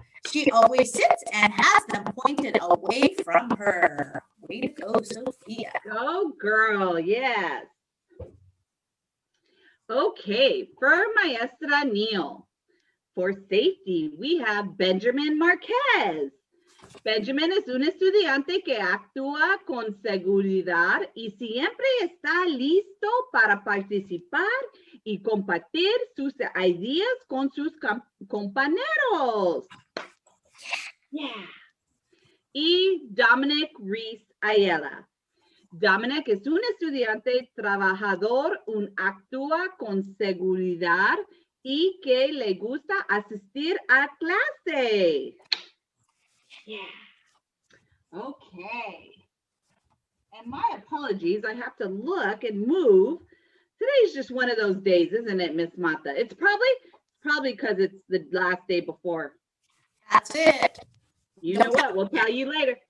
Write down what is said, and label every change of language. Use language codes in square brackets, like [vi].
[en] She always sits and has them pointed away from her. Way to go, Sophia. Go, girl. Yes. Okay, for Maestra Neil. For safety, we have Benjamin Marquez. [es] Benjamin es un estudiante que actúa con seguridad y siempre está listo para participar y compartir sus ideas con sus compañeros. Yeah. Y Dominic Reese Ayala. Dominic es un estudiante trabajador, actúa con seguridad y que le gusta asistir a clase. [en] Yeah. Okay. And my apologies, I have to look and move. Today's just one of those days, isn't it, Miss Mata? It's probably because it's the last day before. That's it. You know what? We'll tell you later.